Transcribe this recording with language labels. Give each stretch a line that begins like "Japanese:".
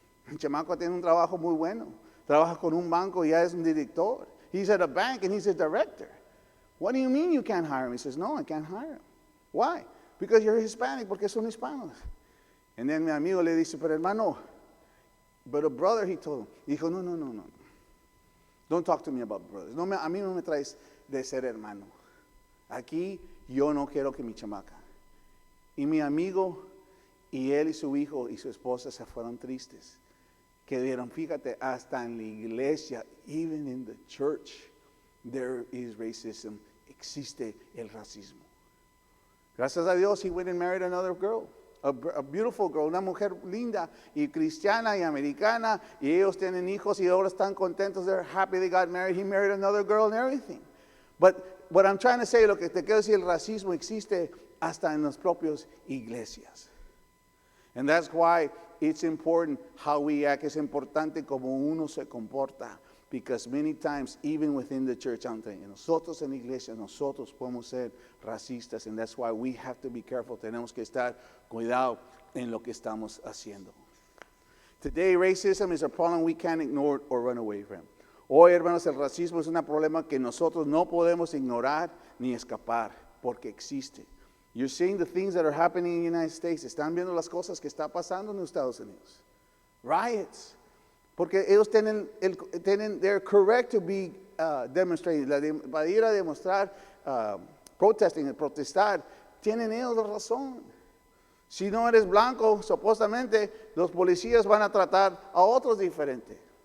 Spanish: El chamaco tiene un trabajo muy bueno. Trabaja con un banco y ya es un director.
English: He's at a bank and he's a director. What do you mean you can't hire him? He says, no, I can't hire him. Why? Because you're Hispanic,
Spanish: porque son hispanos.
English: And then
Spanish: mi amigo le dice, pero hermano,
English: but a brother, he told him.
Spanish: Dijo, no.
English: Don't talk to me about brothers.
Spanish: No, a mí no me traes de ser hermano. Aquí yo no quiero que mi chamaca. Y mi amigo, y él y su hijo y su esposa se fueron tristes. Que dieron, fíjate, hasta en la iglesia,
English: even in the church, there is racism.
Spanish: Existe el racismo. Gracias a Dios,
English: he went and married another girl. A beautiful girl,
Spanish: una mujer linda y cristiana y americana, y ellos tienen hijos y ahora están contentos.
English: They're happy they got married. He married another girl and everything. But what I'm trying to say,
Spanish: lo que te quiero decir, el racismo existe hasta en las propias iglesias.
English: And that's why it's important how we act. Es importante como uno se comporta. Because many times, even within the church,
Spanish: nosotros en la iglesia, nosotros podemos ser racistas,
English: and that's why we have to be careful.
Spanish: Tenemos que estar cuidado en lo que estamos haciendo.
English: Today, racism is a problem we can't ignore or run away from.
Spanish: Hoy, hermanos, el racismo es un problema que nosotros no podemos ignorar ni escapar, porque existe.
English: You're seeing the things that are happening in the United States.
Spanish: Están viendo las cosas que está pasando en los Estados Unidos. Riots. Porque ellos
English: they're correct to be
Spanish: demonstrating, para ir a demostrar, protestar, tienen ellos la razón. Si no eres blanco, supuestamente los policías van a tratar a otros diferente.